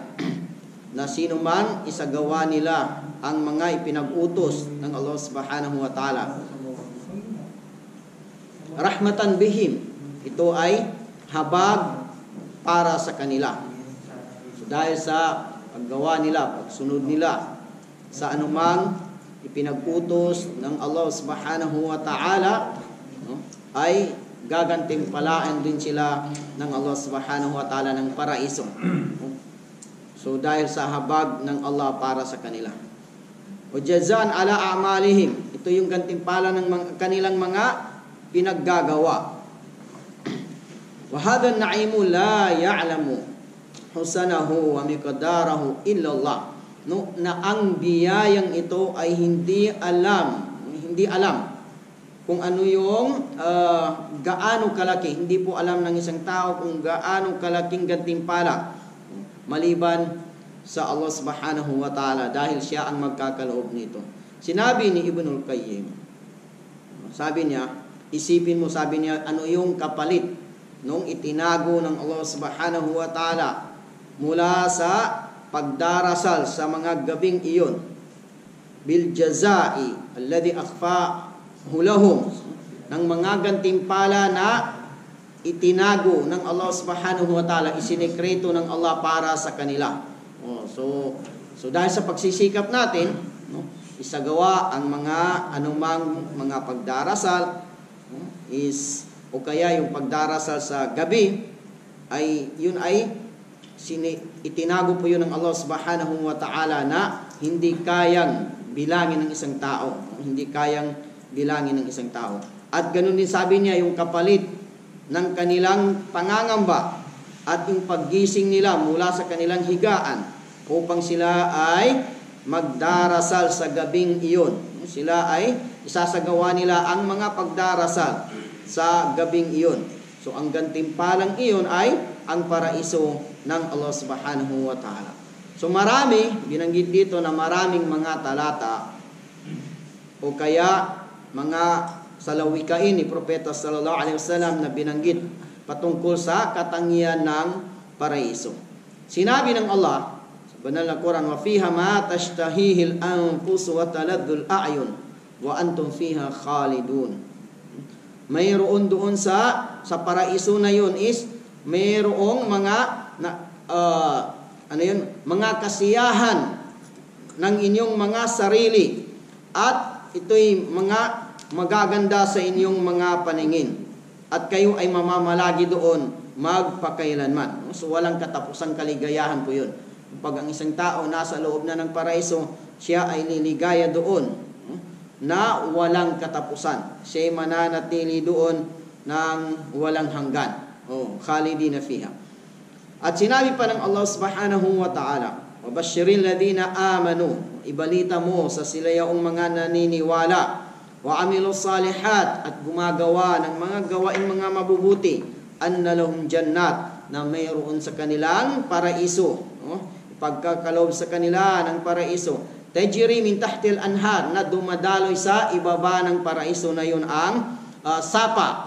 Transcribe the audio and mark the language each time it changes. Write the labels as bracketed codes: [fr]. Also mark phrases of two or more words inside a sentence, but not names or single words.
[tl] Na sino man isagawa nila ang mga ipinag-utos ng Allah [ar] سبحانه وتعالى. رحمة بهم, [tl] ito ay habag para sa kanila. So, dahil sa paggawa nila, pagsunod nila sa anumang ipinag-utos ng Allah [ar] سبحانه وتعالى, [tl] ay gagantimpalaan din sila ng Allah [ar] سبحانه وتعالى [tl] ng paraiso. So dahil sa habag ng Allah para sa kanila. [ar] أو جزاء على أعمالهم, [tl] ito yung gantimpala ng kanilang mga pinaggagawa. [ar] وهذا النعيم لا يعلم حسنه ومقداره إلا الله. [tl] No, na ang biyayang ito ay hindi alam kung ano yung gaano kalaki. Hindi po alam ng isang tao kung gaano kalaking gantimpala maliban sa Allah [ar] سبحانه وتعالى, [tl] dahil siya ang magkakaloob nito. Sinabi ni Ibnul Qayyim, sabi niya, isipin mo, sabi niya, ano yung kapalit nung itinago ng Allah [ar] سبحانه وتعالى [tl] mula sa pagdarasal sa mga gabing iyon, [ar] بالجزاء الذي أخفاه لهم, [tl] ng mga gantimpala na itinago ng Allah [ar] سبحانه وتعالى, [tl] isinikreto ng Allah para sa kanila. So dahil sa pagsisikap natin, isagawa ang mga anumang mga pagdarasal o kaya yung pagdarasal sa gabi, ay yun ay itinago po yun ng Allah [ar] سبحانه وتعالى [tl] na hindi kayang bilangin ng isang tao. Hindi kayang bilangin ng isang tao. At ganun din sabi niya, yung kapalit ng kanilang pangangamba at yung paggising nila mula sa kanilang higaan upang sila ay magdarasal sa gabing iyon. Sila ay isasagawa nila ang mga pagdarasal sa gabing iyon. So ang gantimpalang iyon ay ang paraiso ng Allah [ar] سبحانه وتعالى. [tl] So marami, binanggit dito na maraming mga talata o kaya mga salawikain ni Propeta [ar] صلى الله عليه وسلم [tl] na binanggit patungkol sa katangian ng paraiso. Sinabi ng Allah sa banal na Quran, [ar] "وفيها ما تشتهيه الأنفس وتلذ الأعين وأنتم فيها خالدون." [tl] Mayroon doon sa paraiso na yun is mayroong mga mga kasiyahan ng inyong mga sarili at ito'y mga magaganda sa inyong mga paningin at kayo ay mamamalagi doon magpakailanman. So walang katapusang kaligayahan po yun. Pag ang isang tao nasa loob na ng paraiso, siya ay liligaya doon na walang katapusan. Siya ay mananatili doon ng walang hanggan. [ar] خالدين فيها. [tl] At sinabi pa ng Allah [ar] سبحانه وتعالى, "وبشر الذين آمنوا." [tl] Ibalita mo sa sila yung mga naniniwala. [ar] "وعملوا الصالحات." [tl] At gumagawa ng mga gawaing mga mabubuti. [ar] "أن لهم جنات." [tl] Na mayroon sa kanilang paraiso. Pagkakaloob sa kanila ng paraiso. [ar] "تجري من تحت الأنهار." [tl] Na dumadaloy sa ibaba ng paraiso na yun ang sapa.